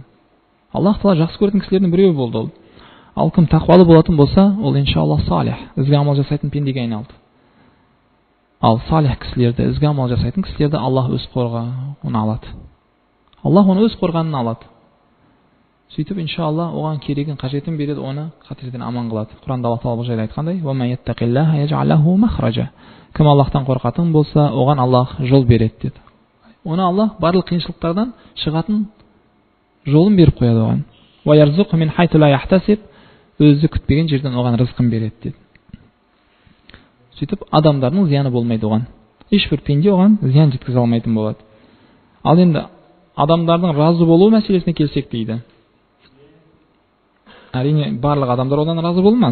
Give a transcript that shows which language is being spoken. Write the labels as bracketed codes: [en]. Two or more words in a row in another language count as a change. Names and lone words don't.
[kk] Аллах Таала жақсы көретін кісілердің біреуі болды ол. Ал кім тақуалы болатын болса, ол иншаллах салих, ізгі амал жасайтын пендеге айналды. Ал салих кісілерді, ізгі амал жасайтын кісілерді Аллах өз қорғауына алады. Аллах оны өз қорғанына алады. Сөйтіп, иншалла, оған керегін, қажетін береді, оны қатерден аман қылады. Құранда Аллах Таала бұл жайлы айтқандай: [ar] "ومن يتق الله يجعل له مخرجا." [kk] Кім Аллахтан қорқатын болса, оған Аллах жол береді деді. Оны Аллах барлық қиыншылықтардан шығатын жолын беріп қояды оған. [ar] "ويرزق من حيث لا يحتسب." [kk] Өзі күтпеген жерден оған рызқын береді деді. Сөйтіп, адамдардың зияны болмайды оған. Ешбір пенде оған зиян жеткізе алмайтын болады. Ал енді адамдардың разы болу мәселесіне келсек дейді. Әрине, барлық адамдар одан разы болмас.